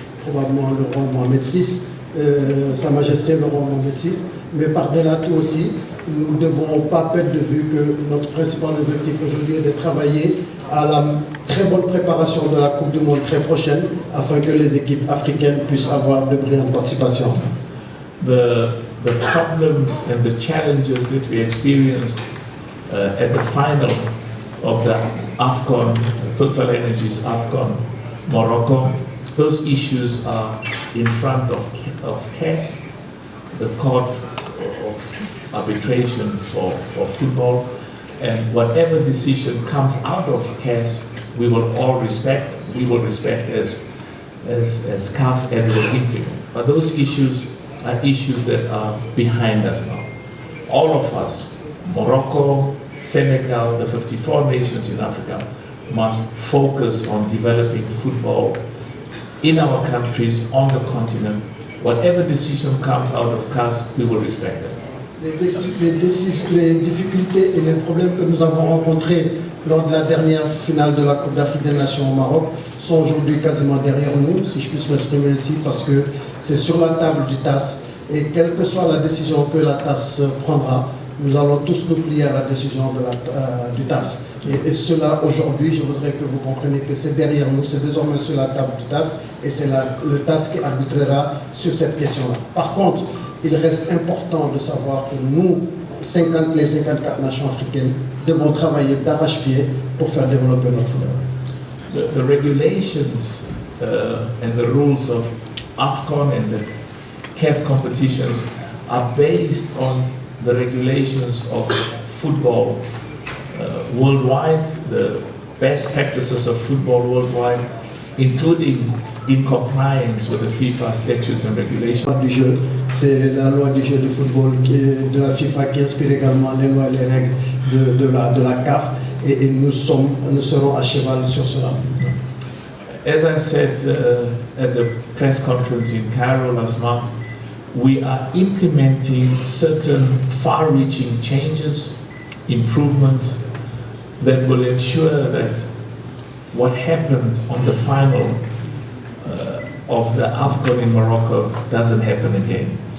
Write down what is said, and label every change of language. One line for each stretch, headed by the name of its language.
French: probablement le roi Mohamed VI, Sa Majesté le roi Mohamed VI, mais par-delà tout aussi, nous ne devons pas perdre de vue que notre principal objectif aujourd'hui est de travailler à la très bonne préparation de la Coupe du Monde très prochaine afin que les équipes africaines puissent avoir de brillantes participations.
English: The problems and the challenges that we experienced at the final of the AFCON, Total Energies AFCON Morocco, those issues are in front of CAS, the Court of Arbitration for football, and whatever decision comes out of CAS, we will all respect. We will respect as CAF and will implement. But those issues are issues that are behind us now. All of us, Morocco, Senegal, the 54 nations in Africa, must focus on developing football in our countries, on the continent. Whatever decision comes out of CAS, we will respect it.
French: Les difficultés et les problèmes que nous avons rencontrés lors de la dernière finale de la Coupe d'Afrique des Nations au Maroc sont aujourd'hui quasiment derrière nous, si je puisse m'exprimer ainsi, parce que c'est sur la table du TAS et quelle que soit la décision que la TAS prendra, nous allons tous nous plier à la décision du TAS. Et cela, aujourd'hui, je voudrais que vous compreniez que c'est derrière nous, c'est désormais sur la table du TAS et c'est le TAS qui arbitrera sur cette question-là. Par contre, il reste important de savoir que nous, les 54 nations africaines, devons travailler d'arrache-pied pour faire développer notre football.
English: The regulations and the rules of AFCON and the CAF competitions are based on the regulations of football worldwide, the best practices of football worldwide, including in compliance with the FIFA statutes and regulations.
French: C'est la loi du jeu de football de la FIFA qui inspire également les lois et les règles de la CAF et nous serons à cheval sur cela.
English: As I said at the press conference in Cairo last month, we are implementing certain far-reaching changes, improvements that will ensure that what happened on the final of the AFCON in Morocco doesn't happen again.